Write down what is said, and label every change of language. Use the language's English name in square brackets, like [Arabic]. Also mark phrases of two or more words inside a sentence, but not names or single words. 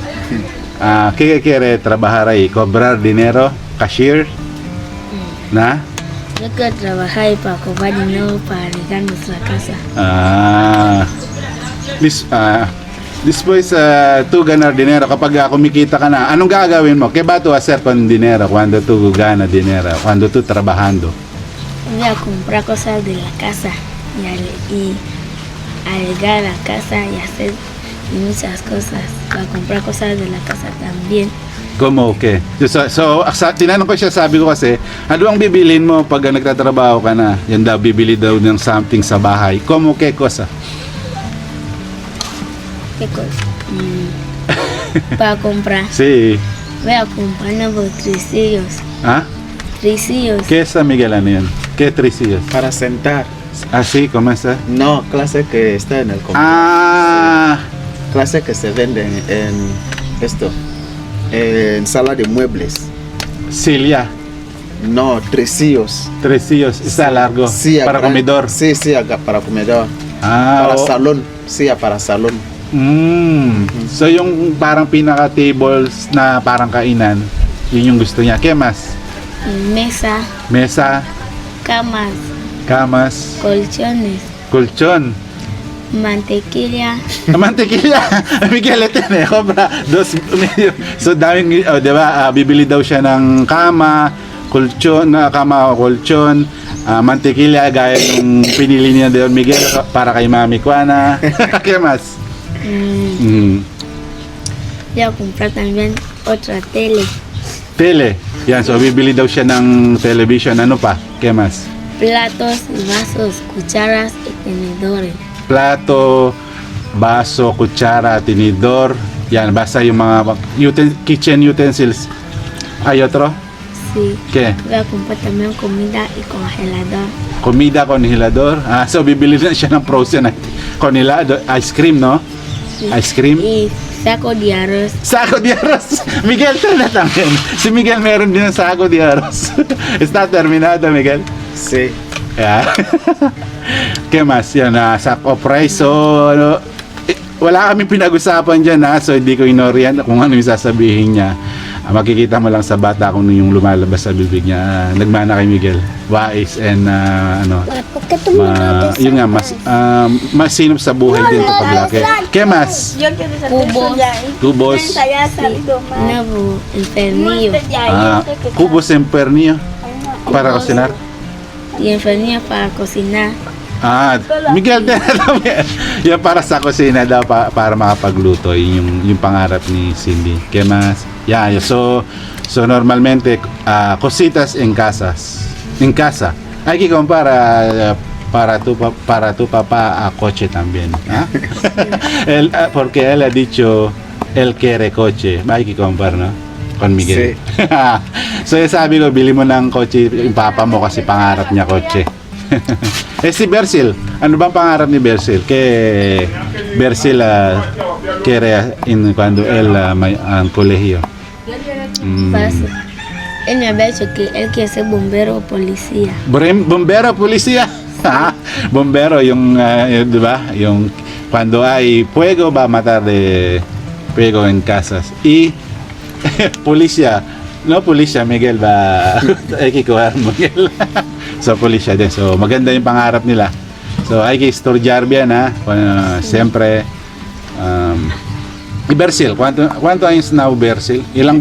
[Spanish] ¿Qué quiere trabajar ahí? ¿Cobrar dinero? ¿Cashier? ¿Nah? Yo quiero trabajar para cobrar dinero para arreglar nuestra casa. Después tú ganar dinero, [Filipino] kapag kumikita ka na, anong gagawin mo? [Spanish] ¿Qué vas a hacer con dinero cuando tú ganas dinero? Cuando tú trabajando? Voy a comprar cosas de la casa y arreglar la casa y hacer muchas cosas. Para comprar cosas de la casa también. Como okay. [Filipino] Tinanong ko siya, sabi ko kasi, ano ang bibilin mo pag nagtatrabaho ka na? Yan daw, bibili daw ng something sa bahay. [Spanish] Como que cosa? ¿Qué cosa? Para comprar. Sí. Voy a comprar nuevos tricillos. ¿Ah? Tricillos. ¿Qué es, Miguel, [Filipino] ano yan? [Spanish] ¿Qué tricillos? Para sentar. Así, ¿cómo está? No, clase que está en el comedor. Ah, Clase que se vende en esto. En sala de muebles. [Filipino] Silya. [Spanish] No, tresillos. Tresillos. Está largo. Sí, Para comedor. Sí, para comedor. Ah, Para oh. salón. Sí, para salón. [Filipino] So yung parang pinaka-tables na parang kainan, yun yung gusto niya. [Spanish] ¿Qué más? Mesa, Mesa, camas, camas, colchones, colchón. mantequilla. Mantequilla. Miguel, [Filipino] ito na. Cobra. So, daming, di ba, bibili daw siya ng kama, kolchon, kama o kolchon, mantequilla, gaya ng pinili niya doon, Miguel, para kay Mami Kuana. [Spanish] ¿Qué más? Voy a comprar también otra tele, Tele. [Filipino] Yan, so bibili daw siya ng television. Ano pa? [Spanish] ¿Qué más? platos, vasos, cucharas y tenedores. [Filipino] Plato, baso, kutsara, tinidor. Yan, basta yung mga [English] kitchen utensils. [Spanish] Hay otro? Sí. ¿Qué? Voy a comprar también comida y congelador. Comida, congelador. So bibili na siya ng frozen congelador. Ice cream, no? Sí. Ice cream. Y saco de arroz. Saco de arroz. Miguel, ito na también. Si Miguel meron din ng saco de arroz. Está terminado, Miguel. Sí. Yeah. ¿Qué más? [Filipino] Yan, [English] sack of rice. [Filipino] So, wala kaming pinag-usapan dyan, so hindi ko inoriyan kung ano yung sasabihin niya. Makikita mo lang sa bata kung ano yung lumalabas sa bibig niya. Nagmana kay Miguel. [English] Wise and [Filipino] yun nga, masinop sa buhay din ito paglaki. [Spanish] ¿Qué más? Cubos. Cubos. Nuevo enfermillo. Cubos en pernillo para cocinar. Y enfermillo para cocinar. Miguel, [Filipino] yan para sa kusina daw, para makapagluto. Yung pangarap ni Cindy. [Spanish] ¿Qué más? Yeah, so normalmente cositas en casa. Hay que comprar para tu papá coche también. Porque él ha dicho él quiere coche. Hay que comprar, ¿no? Con Miguel. Sí. [Filipino] So sabi ko, bili mo ng kotse yung papa mo kasi pangarap niya kotse. Si Bersil, ano bang pangarap ni Bersil? [Spanish] Bersil quiere cuando él en colegio. Él me había dicho que él quiere ser bombero o policía. Bombero, policía. Bombero, yung, di ba? Yung, cuando hay fuego, va a matar de fuego en casas. Y, policía, no policía, Miguel ba? [Filipino] Ay, kikuha Miguel. So, polisya din. So, maganda yung pangarap nila. So, [Spanish] hay que estudiar bien, Siyempre, y Bersil, ¿cuánto años na Bersil? [Filipino] Ilang